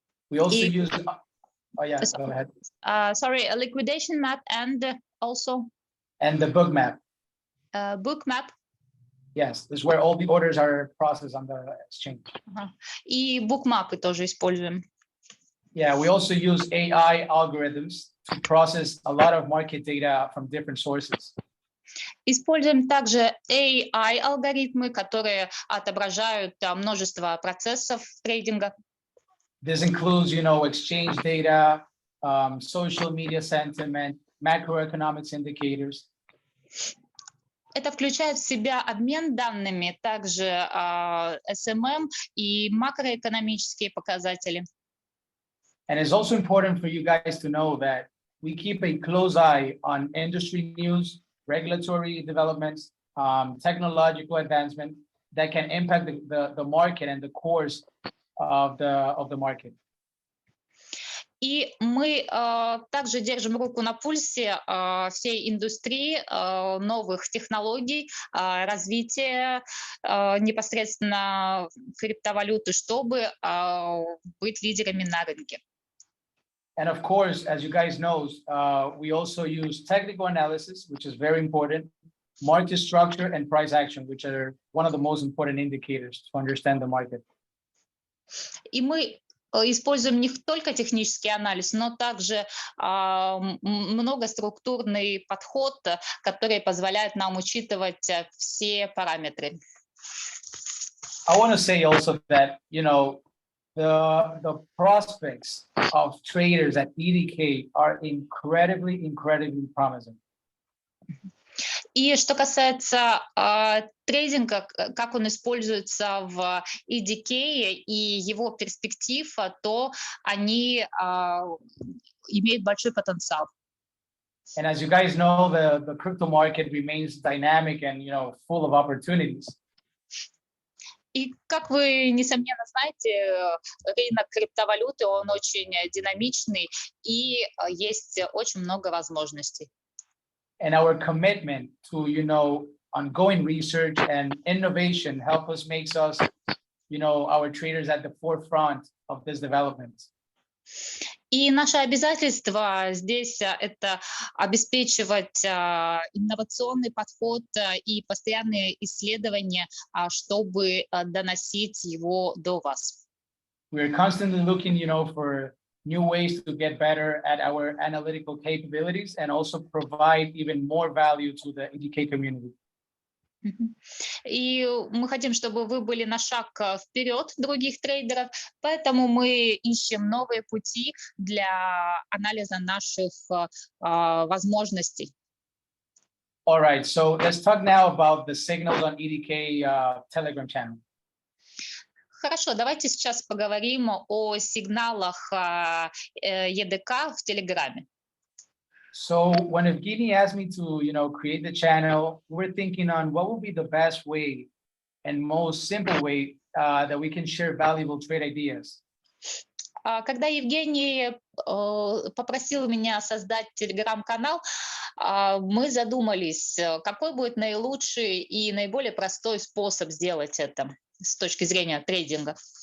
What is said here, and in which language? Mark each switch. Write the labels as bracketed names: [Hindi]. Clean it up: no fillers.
[English] We also use, oh yeah, go ahead. Sorry, a liquidation map and also And the bookmap. book map. Yes, this is where all the orders are processed on the exchange. [Russian] И букмапы тоже используем. [English] Yeah, we also use AI algorithms to process a lot of market data from different sources. [Russian] Используем также AI-алгоритмы, которые отображают множество процессов трейдинга. [English] This includes, exchange data, social media sentiment, macroeconomics indicators. [Russian] Это включает в себя обмен данными, также SMM и макроэкономические показатели. [English] And it's also important for you guys to know that we keep a close eye on industry news, regulatory developments, technological advancement, that can impact the market and the course of the market. [Russian] И мы также держим руку на пульсе всей индустрии, новых технологий, развития непосредственно криптовалюты, чтобы быть лидерами на рынке. [English] And of course, as you guys know, we also use technical analysis, which is very important, market structure and price action, which are one of the most important indicators to understand the market. [Russian] И мы используем не только технический анализ, но также многоструктурный подход, который позволяет нам учитывать все параметры. [English] I want to say also that, you know, the prospects of traders at EDK are incredibly promising. [Russian] И что касается трейдинга, как он используется в EDK и его перспектив, то они имеют большой потенциал. [English] And as you guys know, the crypto market remains dynamic and, you know, full of opportunities. [Russian] И как вы, несомненно, знаете, рынок криптовалюты, он очень динамичный и есть очень много возможностей. [English] And our commitment to, you know, ongoing research and innovation help us makes us, you know, our traders at the forefront of this development. [Russian] И наше обязательство здесь это обеспечивать инновационный подход и постоянные исследования, чтобы доносить его до вас. [English] We are constantly looking, you know, for new ways to get better at our analytical capabilities and also provide even more value to the EDK community. [Russian] И мы хотим, чтобы вы были на шаг вперед других трейдеров, поэтому мы ищем новые пути для анализа наших возможностей. [English] All right, so let's talk now about the signals on EDK Telegram channel. [Russian] Хорошо, давайте сейчас поговорим о сигналах EDK в Телеграме. [English] So when Evgeny asked me to, you know, create the channel, we're thinking on what would be the best way and most simple way that we can share valuable trade ideas. [Russian] Когда Евгений попросил меня создать телеграм-канал, мы задумались, какой будет наилучший и наиболее простой способ сделать это с точки зрения трейдинга.